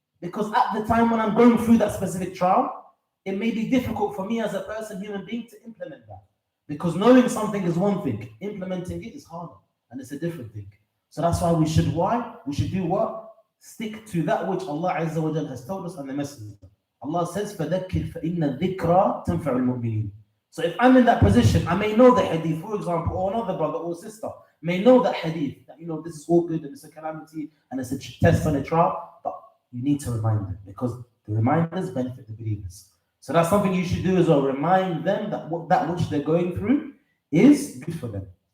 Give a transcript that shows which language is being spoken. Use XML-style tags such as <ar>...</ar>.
<en>Because at the time when I'm going through that specific trial, it may be difficult for me as a person, human being, to implement that. Because knowing something is one thing, implementing it is harder, and it's a different thing. So that's why we should do what? Stick to that which Allah Azza wa Jalla has told us and the Messenger.</en> <ar>Allah says, فَذَكِّرْ فَإِنَّ الذِّكْرَى تَنْفَعُ الْمُؤْمِنِينَ.</ar> <en>So if I'm in that position, I may know the hadith, for example, or another brother or sister may know that hadith, that this is all good and it's a calamity and it's a test and a trial, but you need to remind them, because the reminders benefit the believers. So that's something you should do as well. Remind them that that which they're going through is good for them.</en>